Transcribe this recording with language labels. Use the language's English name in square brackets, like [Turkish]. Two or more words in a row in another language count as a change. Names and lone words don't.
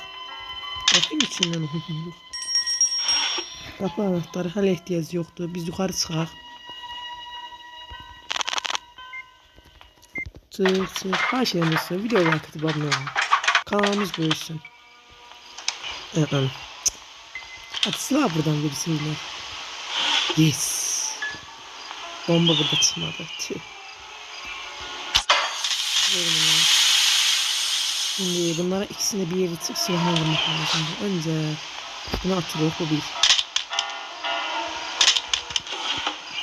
[Azerbaijani] Bakın içindən oxuyuruq. Qapı anahtarı hələ ehtiyacı yoxdur. Biz yuxarı çıxaq. Çıx. Xahiş edirəm video like atıb abunə olun. Kanalımız böyüsün. Hadi silah buradan versinlər. Yes. Bomba burada çıxmadı. Tüh. [Turkish] Şimdi bunlara ikisini bir yere tık silahına vurmak lazım. Önce bunu atıyoruz, bu bir.